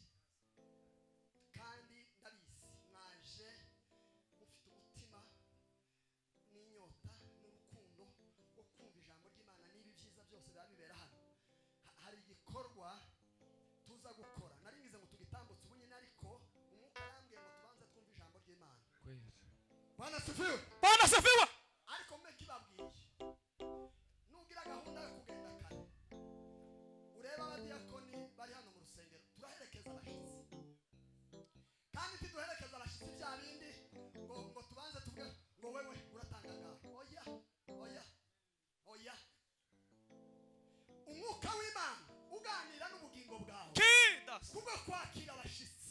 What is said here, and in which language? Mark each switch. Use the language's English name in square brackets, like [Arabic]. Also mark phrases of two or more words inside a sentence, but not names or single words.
[Kinyarwanda] Kandi ndabizi mwaje mufite umutima n'inyota n'urukundo wo kumva ijambo ry'Imana n'ibi byiza byose babibera hano. Hari igikorwa tuza gukora. Nari ngize ngo tugitambutse ubunyine ariko umwuka arambwiye ngo tubanze twumve ijambo ry'Imana. [Swahili] Bwana asifiwe. Bwana asifiwe. [Kinyarwanda] Ariko mbe kibabwiye nugira gahunda yo kugenda kare ureba abadiyakoni bari hano mu rusengero turaherekeza abashitsi kandi tiduherekeza abashitsi bya bindi ngo tubanze tuvuge ngo wewe uratanga ngaho oya umwuka w'Imana uganira n'ubugingo bwawe kubwo kwakira abashitsi